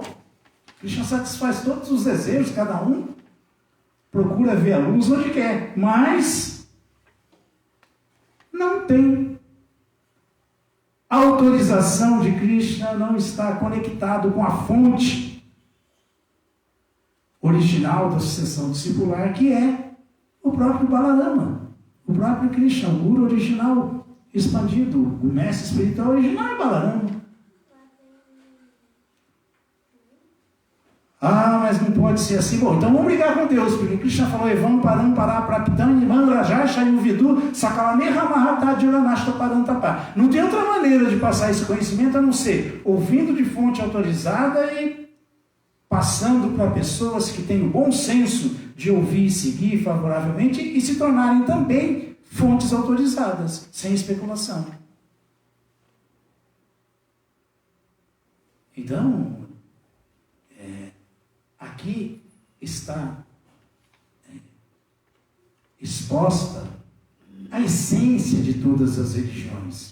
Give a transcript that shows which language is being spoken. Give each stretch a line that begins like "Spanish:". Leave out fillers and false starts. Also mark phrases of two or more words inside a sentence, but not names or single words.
Portuguese: Krishna satisfaz todos os desejos, cada um procura ver a luz onde quer, mas não tem a autorização de Krishna, não está conectado com a fonte original da sucessão discipular, que é o próprio Balarama, o próprio Krishna, o Guru original expandido, o mestre espiritual original é Balarama. Ah, mas não pode ser assim. Bom, então vamos brigar com Deus, porque Krishna falou, vamos parar
Sanskrit: prapitani, mandrajá, shayuvidu, sakalameha mahatá, dhyuranashta parantapá.
Portuguese: Não tem outra maneira de passar esse conhecimento a não ser ouvindo de fonte autorizada e passando para pessoas que têm o bom senso de ouvir e seguir favoravelmente e se tornarem também fontes autorizadas, sem especulação. Então, aqui está exposta a essência de todas as religiões.